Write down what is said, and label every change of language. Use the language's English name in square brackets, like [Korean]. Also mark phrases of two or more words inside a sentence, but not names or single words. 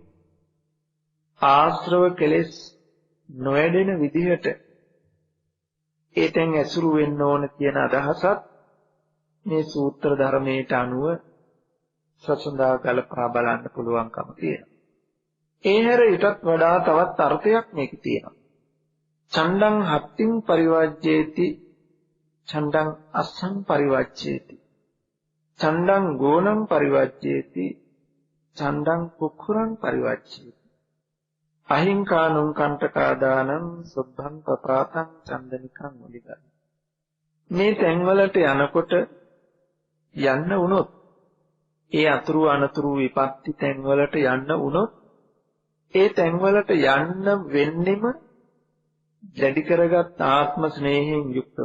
[Sinhala] ආශ්‍රව කෙලෙස් නොයැඩෙන විදිහට ඒතෙන් ඇසුරු වෙන්න ඕන කියන අදහසත් මේ සූත්‍ර ධර්මයට අනුව සසඳා ගලපා බලන්න පුළුවන්කම තියෙනවා. ඒ හැර ඊටත් වඩා තවත් අර්ථයක් මේකේ තියෙනවා. [Pali] ඡණ්ඩං හත්තිං පරිවජ්ජේති ඡණ්ඩං අස්සං පරිවජ්ජේති ඡණ්ඩං ගෝණං පරිවජ්ජේති චණ්ඩං කුක්කුරං පරිවච්ඡේති. අහිංකානුං කණ්ඨකාදානං සුද්ධං පපාතං චන්දනිකං මුලිකං. [Sinhala] මේ තැන්වලට යනකොට යන්න වුණොත්, ඒ අතුරු අනතුරු විපත්ති තැන්වලට යන්න වුණොත්, ඒ තැන්වලට යන්න වෙන්නෙම දැඩි කරගත් ආත්ම ස්නේහයෙන් යුක්තව.